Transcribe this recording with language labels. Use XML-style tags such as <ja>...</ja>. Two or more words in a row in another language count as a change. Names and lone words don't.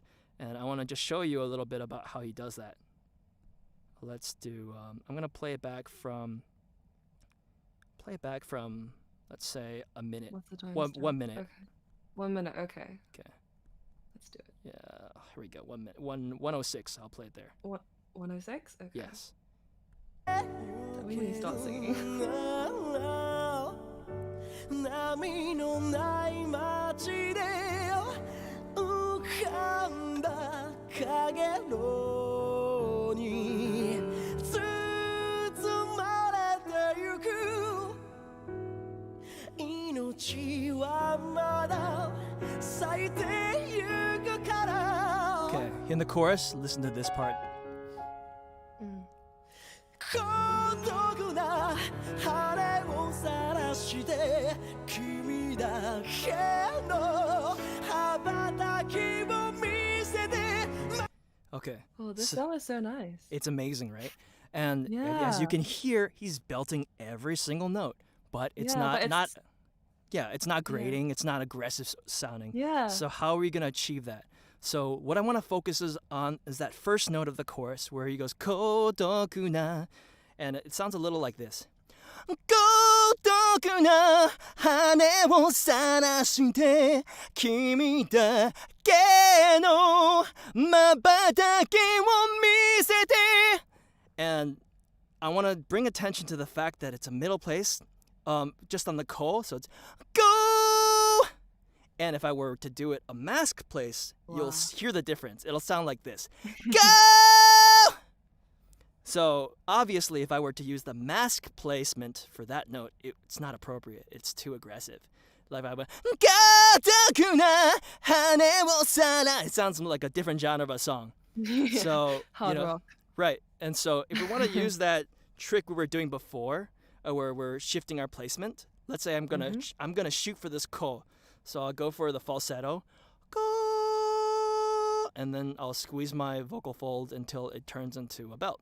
<en>And I want to just show you a little bit about how he does that. Let's do, I'm going to play it back from, let's say, a minute. What's the time? 1 minute. Okay. 1 minute, okay. Okay. Let's do it. Yeah, here we go. 1 minute. 106, I'll play it there. 106? Okay. Yes. We need to start singing.</en> <ja>波のない街で浮かんだ影のに包まれてゆく命日はまだ咲いてゆくから</ja> <en>Okay, in the chorus, listen to this part.</en> <ja>孤独な羽を晒して君だけの羽ばたきを見せて</ja> <en>Okay. Oh, this So- song is so nice. It's amazing, right? And as Yeah. you can hear, he's belting every single note, but it's Yeah, not but not it's- yeah, it's not grating, it's not aggressive sounding. Yeah. So how are we going to achieve that? So what I want to focus on is that first note of the chorus where he goes</en> <ja>孤独な,</ja> <en>and it sounds a little like this.</en> <ja>孤独な羽を晒して君だけの羽ばたきを見せて.</ja> <en>And I want to bring attention to the fact that it's a middle place, just on the ko, so it's go. And if I were to do it a mask place, you'll Wow. hear the difference. It'll sound like this. Go! So obviously, if I were to use the mask placement for that note, it's not appropriate. It's too aggressive. Like if I went,</en> <ja>"孤独な羽をさら,"</ja> <en>it sounds like a different genre of a song. Yeah. So, Hard you know, rock. right. And so if we want to use that trick we were doing before, where we're shifting our placement, let's say I'm gonna shoot for this ko. So I'll go for the falsetto, ko, and then I'll squeeze my vocal fold until it turns into a belt.</en>